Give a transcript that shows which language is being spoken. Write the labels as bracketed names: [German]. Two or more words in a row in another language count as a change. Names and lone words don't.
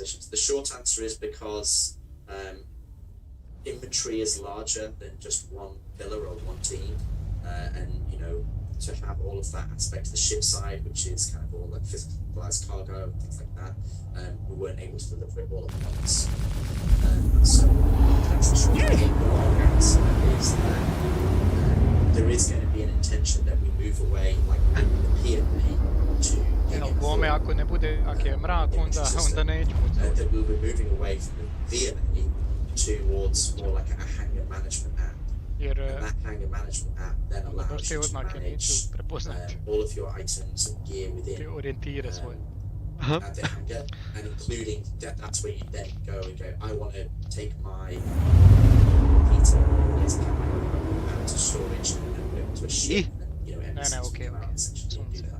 [English] The short answer is because inventory is larger than just one pillar or one team, and to have all of that aspect to the ship side, which is kind of all like physicalized cargo, things like that, we weren't able to deliver it all at once. So that's the short answer. The long answer is that there is going to be an intention that we move away, like the PMA, to [Croatian] Jel, bome ako ne bude, ako je mrak, onda neću. [English] that we'll be moving away from the VMA towards more like a hangar management app. [Croatian] Jer [English] And that hangar management app then allows [Croatian] baš te [English] you to [Croatian] oznake [English] manage [Croatian] neću prepoznati. [English] all of your items and gear [Croatian] Te [English] within [Croatian] orijentire svoje. [English] at the hangar, and including that's where you then go and go, I want to take my computer out to storage and put it to a ship, and No, okay. essentially do that.